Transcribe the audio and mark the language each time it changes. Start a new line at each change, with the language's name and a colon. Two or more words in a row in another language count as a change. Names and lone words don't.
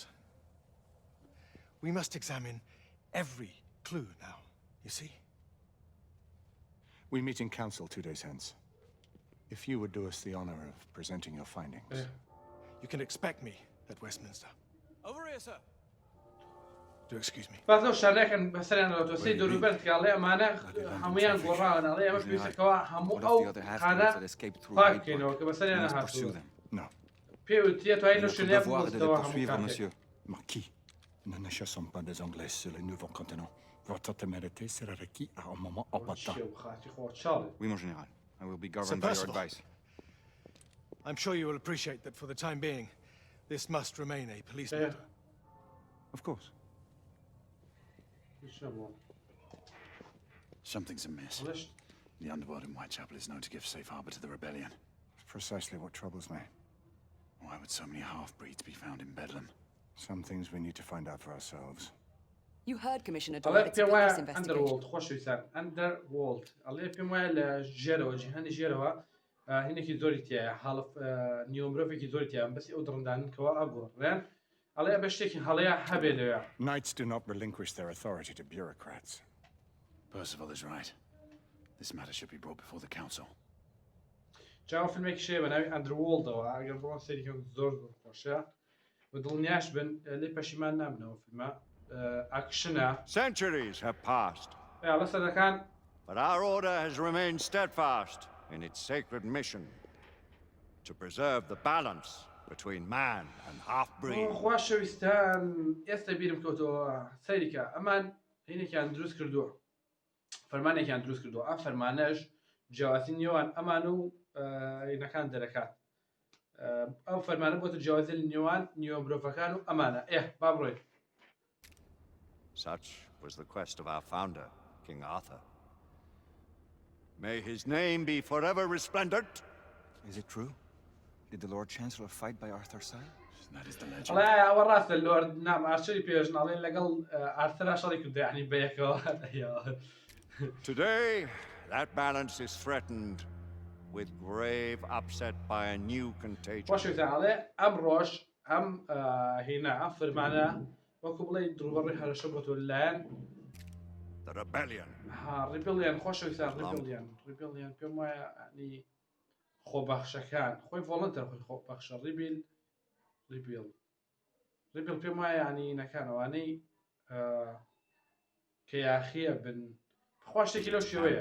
English: We must examine every clue now, you see? We meet in council 2 days hence. If you would do us the honor of presenting your findings. You can expect me at Westminster. Over here, sir. Do excuse me.
Central Kurdish: بازەو شارەکەن بەسەریان لە دۆسی دەوروبەر کاڵێ ئەمانە هەمویان گۆڕاون ئەڵێ ئەمە پێویستەکەوە هەموو ئەو خانە پاککەینەوە کە بەسەریان هاتووە
English: No.
Central Kurdish: پێوتیە توای لە شوێنێ بوەستەوە هەموو کاتێک
French: Marquis, nous ne chassons pas des Anglais sur le nouveau continent. Votre témérité sera requise à un moment opportun. Oui, mon général.
English: I will be governed by your advice. I'm sure you will appreciate that for the time being, this must remain a police matter. Of course. Something's amiss. The underworld in Whitechapel is known to give safe harbor to the rebellion. Precisely what troubles me. Why would so many half-breeds be found in Bedlam? Some things we need to find out for ourselves. You heard Commissioner
Central Kurdish: ئەڵێ
English: Dorr. It's a
Central Kurdish: پێم
English: police
Central Kurdish: وایە
English: investigation.
Central Kurdish: ئەندەروۆڵد خۆشەویستان ئەندەروۆڵد ئەڵێ پێم وایە لە ژێرەوە جیهانی ژێرەوە هینێکی زۆری تایە حاڵف نیوە مرۆڤێکی زۆری تایە بەسی ئەو دڕندانکەوە ئاگۆڕیان ئەڵێ بە شتێکی هەڵەیە هەبێ لەوێ
English: Knights do not relinquish their authority to bureaucrats. Percival is right. This matter should be brought before the council.
Central Kurdish: جاوا فیلمێکی شەیە بە ناوی ئەندروۆڵدەوە ئەگەر بڕۆن سەیریکەن زۆر خۆشە بە دڵنیاش بن لێ پەشیمان نابنەوە فیلمە ئاکشنە
English: Centuries have passed,
Central Kurdish: لە سەدەکان
English: but our order has remained steadfast in its sacred mission to preserve the balance between man and half-breed.
Central Kurdish: خۆشەویستان ئێستا بیرم کەوتەوە سەیریکە ئەمان هینێکیان دروست کردووە فەرمانێکیان دروست کردووە ئەم فەرمانەش جیاوازی نێوان ئەمان و هینەکان دەرەکات ئەو فەرمانە بۆتە جیاوازی نێوان نیوە مرۆڤەکان و ئەمانە با بڕۆین.
English: Such was the quest of our founder, King Arthur. May his name be forever resplendent. Is it true? Did the Lord Chancellor fight by Arthur's side? That is the legend.
Central Kurdish: ئەڵێ ئەوە ڕاستە لۆرد نام ئارچەری پێژناڵێن لەگەڵ ئارترا شەڕی کردو یعنی بەیەکەوە.
English: Today, that balance is threatened with grave upset by a new contagion.
Central Kurdish: خۆشەویستان ئەڵێ ئەم ڕۆژ ئەم هێنا ئەم فەرمانە وەکو بڵێ دڕوبەڕی هەرەشە بۆتۆ لایەن
English: The rebellion.
Central Kurdish: ڕیبلیان خۆشەویستان ڕیبلیان پێم وایە ینی خۆبەخشەکان خۆی ڤۆڵنتەر خۆی خۆبەخشە ڕیبل پێم وایە ینی نەکانەوانەی کە یاخیە بن خوا شتێکی لەو شێوەیە